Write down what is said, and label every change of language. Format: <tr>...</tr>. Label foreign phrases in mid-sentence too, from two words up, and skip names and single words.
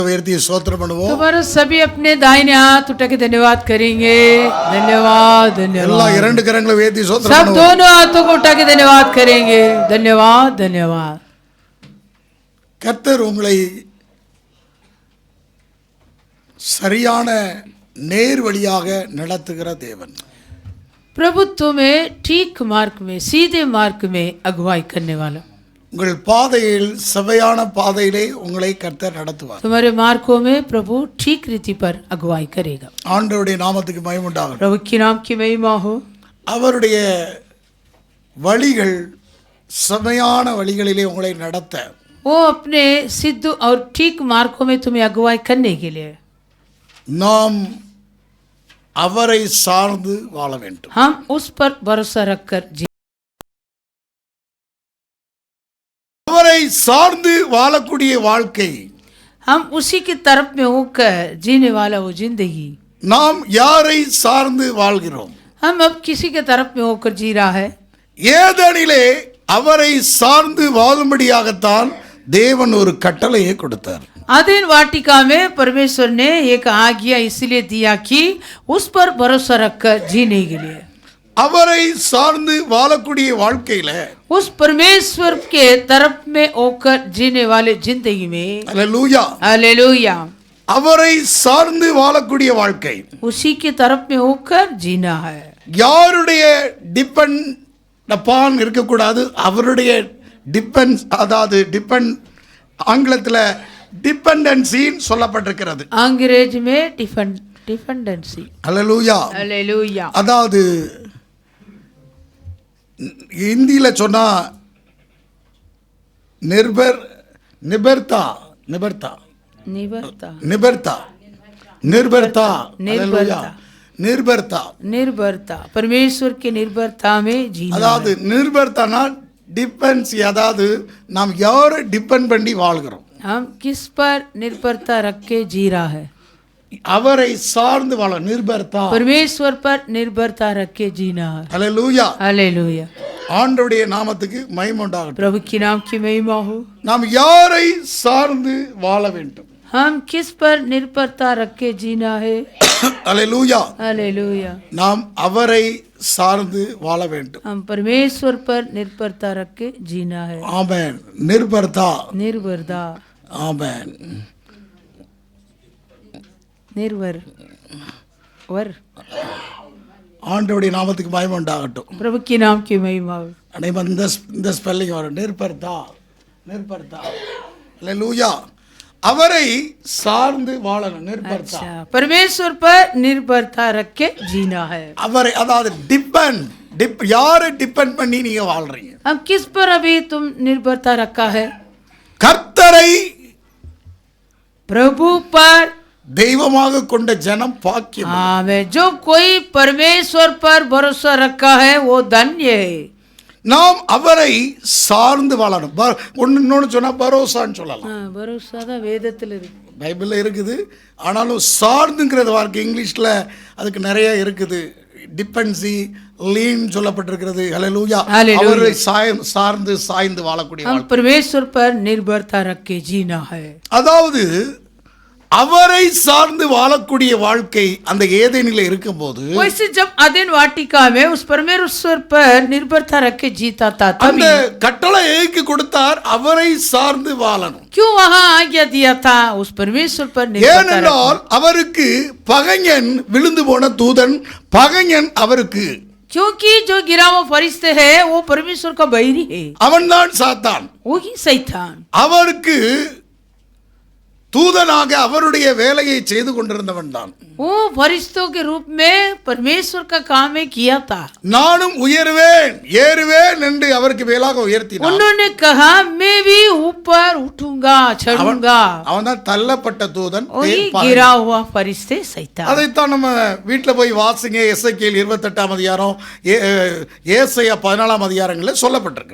<hi>तुम्हारा सभी अपने दाहिने हाथ उठा के धन्यवाद करेंगे। धन्यवाद धन्यवाद। सब दोनों हाथों को उठा के धन्यवाद करेंगे। धन्यवाद धन्यवाद।</hi> <ta>கர்த்தர் உங்களை சரியான நேர் வழியாக நடத்துகிற தேவன்.</ta> <hi>प्रभु तुम्हें ठीक मार्ग में, सीधे मार्ग में अगुवाई करने वाला.</hi> <ta>உங்கள் பாதையில் செவ்வையான பாதையிலே உங்களை கர்த்தர் நடத்துவார்.</ta> <hi>तुम्हारे मार्गों में प्रभु ठीक रीति पर अगुवाई करेगा.</hi> <ta>ஆண்டவருடைய நாமத்துக்கு மகிமை உண்டாகட்டும்.</ta> <hi>प्रभु की नाम की महिमा हो.</hi> <ta>அவருடைய வழிகள் செவ்வையான வழிகளிலே உங்களை நடத்த</ta> <hi>वो अपने सिद्ध और ठीक मार्गों में तुम्हें अगुवाई करने के लिए</hi> <ta>நாம் அவரை சார்ந்து வாழ வேண்டும்.</ta> <hi>हम उस पर भरोसा रखकर</hi> <ta>அவரை சார்ந்து வாழக்கூடிய வாழ்க்கை,</ta> <hi>हम उसी की तरफ में होकर जीने वाला वो जिंदगी.</hi> <ta>நாம் யாரை சார்ந்து வாழ்கிறோம்?</ta> <hi>हम अब किसी के तरफ में होकर जी रहा है.</hi> <ta>ஏதேனிலே அவரை சார்ந்து வாழும்படியாகத்தான் தேவன் ஒரு கட்டளையை கொடுத்தார்.</ta> <hi>आदिन वाटिका में परमेश्वर ने एक आज्ञा इसलिए दिया कि उस पर भरोसा रखकर जीने के लिए.</hi> <ta>அவரை சார்ந்து வாழக்கூடிய வாழ்க்கையில</ta> <hi>उस परमेश्वर के तरफ में होकर जीने वाले जिंदगी में</hi> <ta>அல்லேலூயா</ta> <hi>हालेलुया,</hi> <ta>அவரை சார்ந்து வாழக்கூடிய வாழ்க்கை</ta> <hi>उसी की तरफ में होकर जीना है.</hi> <ta>யாருடைய</ta> <en>depend upon</en> <ta>இருக்கக்கூடாது. அவருடைய டிபெண்ட், அதாவது டிபெண்ட் ஆங்கிலத்தில் டிபெண்டன்சின்னு சொல்லப்பட்டிருக்கிறது.</ta> <hi>अंग्रेज में डिपेंडेंसी.</hi> <ta>அல்லேலூயா</ta> <hi>हालेलुया.</hi> <ta>அதாவது இந்தியில் சொன்னா நிபர்த்தா</ta> <hi>निबरता निबर्ता निर्भरता निर्भरता निर्भरता, परमेश्वर के निर्भरता में जीना.</hi> <ta>அதாவது நிர்பர்த்தானா டிபென்சி, அதாவது நாம் யாரை டிபெண்ட் பண்ணி வாழ்கிறோம்.</ta> <hi>हम किस पर निर्भरता रख के जी रहा है?</hi> <ta>அவரை சார்ந்து வாழ நிர்பர்த்தா,</ta> <hi>परमेश्वर पर निर्भरता रख के जीना है.</hi> <ta>அல்லேலூயா.</ta> <hi>हालेलुया.</hi> <ta>ஆண்டவருடைய நாமத்துக்கு மகிமை உண்டாகட்டும்.</ta> <hi>प्रभु की नाम की महिमा हो.</hi> <ta>நாம் யாரை சார்ந்து வாழ வேண்டும்?</ta> <hi>हम किस पर निर्भरता रख के जीना है?</hi> <ta>அல்லேலூயா.</ta> <hi>हालेलुया.</hi> <ta>நாம் அவரை சார்ந்து வாழ வேண்டும்.</ta> <hi>हम परमेश्वर पर निर्भरता रख के जीना है.</hi> <ta>ஆமென். நிர்பர்த்தா.</ta> <hi>निर्भरता,</hi> <ta>ஆமென்.</ta> <hi>निर्भर वर.</hi> <ta>ஆண்டவருடைய நாமத்துக்கு மகிமை உண்டாகட்டும்.</ta> <hi>प्रभु की नाम की महिमा हो.</hi> <ta>அனைவரும் இந்த ஸ்பெல்லிங் வரும். நிர்பர்த்தா, நிர்பர்த்தா. அல்லேலூயா. அவரை சார்ந்து வாழணும். நிர்பர்த்தா,</ta> <hi>अच्छा, परमेश्वर पर निर्भरता रख के जीना है.</hi> <ta>அவரை, அதாவது யாரை டிபெண்ட் பண்ணி நீங்க வாழ்றீங்க?</ta> <hi>हम किस पर अभी तुम निर्भरता रखा है?</hi> <ta>கர்த்தரை</ta> <hi>प्रभु पर.</hi> <ta>தெய்வமாக கொண்ட ஜனம் பாக்கியம்.</ta> <hi>आमेन. जो कोई परमेश्वर पर भरोसा रखा है वो धन्य है.</hi> <ta>நாம் அவரை சார்ந்து வாழணும். இன்னொன்று சொன்னா பரோசான்னு சொல்லலாம். भरोसा தான் வேதத்தில் இருக்கு, பைபிளில் இருக்குது. ஆனாலும் சார்ந்துங்கிறது வார்த்தை இங்கிலீஷில் அதுக்கு நிறைய இருக்குது. டிபென்சி, லீன் சொல்லப்பட்டிருக்கிறது. ஹல்லேலூயா. அவரை சார்ந்து சாய்ந்து வாழக்கூடிய</ta> <hi>हम परमेश्वर पर निर्भरता रख के जीना है.</hi> <ta>அதாவது அவரை சார்ந்து வாழக்கூடிய வாழ்க்கை அந்த ஏதேனிலே இருக்கும்போது,</ta> <hi>वैसे जब अदन वाटिका में उस परमेश्वर पर निर्भरता रख के जीता था,</hi> <ta>அந்த கட்டளை ஏக்கு கொடுத்தார், அவரை சார்ந்து வாழணும்.</ta> <hi>क्यों वहां आज्ञा दिया था उस परमेश्वर पर निर्भरता?</hi> <ta>ஏனென்றால் அவருக்கு பகைஞன், விழுந்து போன தூதன் பகைஞன் அவருக்கு.</ta> <hi>क्योंकि जो गिरा हुआ फरिश्ते है वो परमेश्वर का बैरी है.</hi> <ta>அவன்தான் சாத்தான்.</ta> <hi>वही शैतान.</hi> <ta>அவருக்கு தூதனாக அவருடைய வேலையை செய்து கொண்டிருந்தவன் தான்.</ta> <hi>वो फरिश्तों के रूप में परमेश्वर का काम में किया था.</hi> <ta>நானும் உயர்வேன் ஏறுவேன் என்று அவருக்கு மேலாக உயர்த்தினார்.</ta> <hi>उन्होंने कहा मैं भी ऊपर उठूंगा, चढ़ूंगा.</hi> <ta>அவன் தான் தள்ளப்பட்ட தூதன்.</ta> <hi>वही गिरा हुआ फरिश्ते शैतान.</hi> <ta>அதைத்தான் நம்ம வீட்டில் போய் வாசிங்க. எசேக்கியேல் 28 அதிகாரம், ஏசாயா 14 அதிகாரங்களில் சொல்லப்பட்டிருக்கு.</ta>